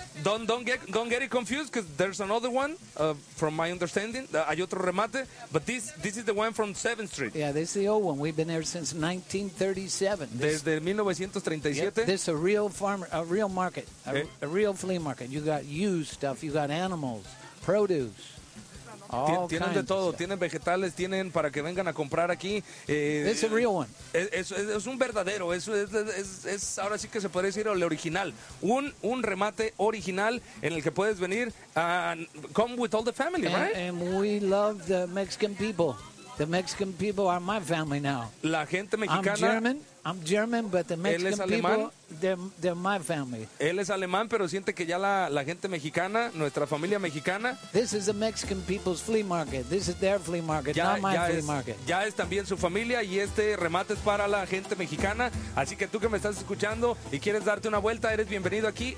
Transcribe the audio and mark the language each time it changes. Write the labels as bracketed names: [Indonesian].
[English] Don't get it confused, because there's another one, from my understanding. [Spanish] Hay otro remate, [English] but this is the one from 7th Street. Yeah, this is the old one. We've been there since 1937. [Spanish] Desde 1937. [English] Yep, this is a real farmer, a real market, a real flea market. You got used stuff, you got animals, produce. [Spanish] Tienen de todo, tienen vegetales, tienen para que vengan a comprar aquí. [English] It's a real one. [Spanish] Es un verdadero, es ahora sí que se puede decir el original. Un remate original en el que puedes venir [English] and come with all the family, and, right? And we love the Mexican people. The Mexican people are my family now. [Spanish] La gente mexicana. [English] I'm German, but the Mexican people, they're my family. [Spanish] Él es alemán, pero siente que ya la gente mexicana, nuestra familia mexicana. [English] This is the Mexican people's flea market. This is their flea market, ya, not my flea market. [Spanish] Ya es también su familia, y este remate es para la gente mexicana. Así que tú que me estás escuchando y quieres darte una vuelta, eres bienvenido aquí.